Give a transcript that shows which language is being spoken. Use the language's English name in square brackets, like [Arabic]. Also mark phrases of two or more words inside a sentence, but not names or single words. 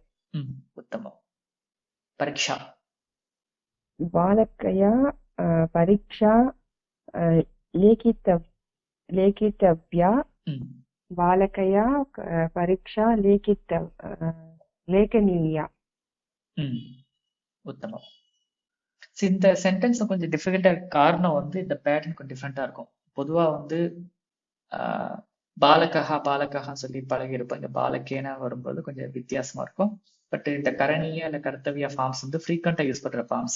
[Sanskrit] ம். उत्तमम्. परीक्षा. बालकया परीक्षा लेखितव्या ம். बालकया परीक्षा लेखनीया [Tamil] ம். உத்தமம். இந்த சென்டென்ஸ் கொஞ்சம் டிஃபிகல்ட்டா காரணம் வந்து இந்த பேட்டர்ன் கொஞ்சம் டிஃப்ரெண்டா இருக்கும். பொதுவா வந்து பாலகஹா சொல்லி பழகி இருப்போம். இந்த பாலகேனா வரும்போது கொஞ்சம் வித்தியாசமா இருக்கும். பட் இந்த கரணிய இல்ல கர்த்தவிய ஃபார்ம்ஸ் வந்து [English] frequently use [Tamil] பண்ற ஃபார்ம்ஸ்.